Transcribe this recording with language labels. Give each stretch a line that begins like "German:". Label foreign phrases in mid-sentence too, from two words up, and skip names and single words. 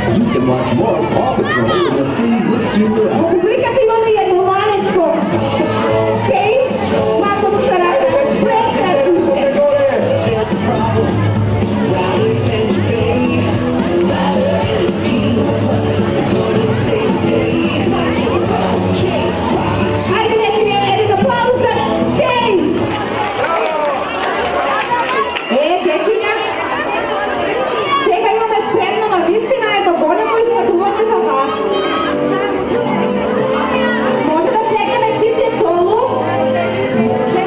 English: can watch more Paw Patrol in the free YouTube app.
Macedonian: Во публиката имаме и едно манечко. Чейз, малко му се рада. Прекрасно сте.
English: There's a problem. Riley and Dave, Riley and his team, couldn't save Dave. Chase Rocky.
Macedonian: Айде, нека ви един аплаuz за Чейз. Дечиња, сега имаме спремно навистина едно големо изненадување за вас. Може да слегнеме сите долу? Може?